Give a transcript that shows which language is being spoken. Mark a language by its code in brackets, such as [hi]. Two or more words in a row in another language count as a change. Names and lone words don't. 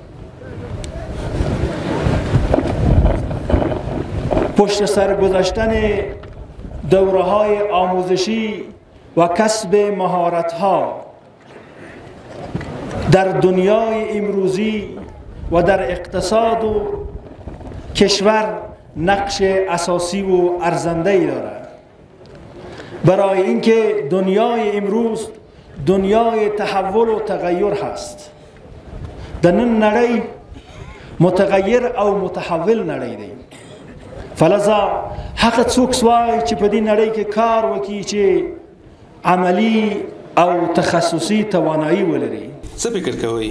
[fa] پشت سر گذاشتن دوره‌های آموزشی و کسب مهارت‌ها در دنیای امروزی و در اقتصاد و کشور نقش اساسی و ارزنده‌ای دارد. برای اینکه دنیای امروز دنیای تحول و تغییر هست. [ps] د نن نړۍ متغیر او متحول نړۍ دی. فلذا هغه څوک وایي چې په دې نړۍ کې کار وکړي چې عملی او تخصصي توانایی ولري. څه فکر کوئ؟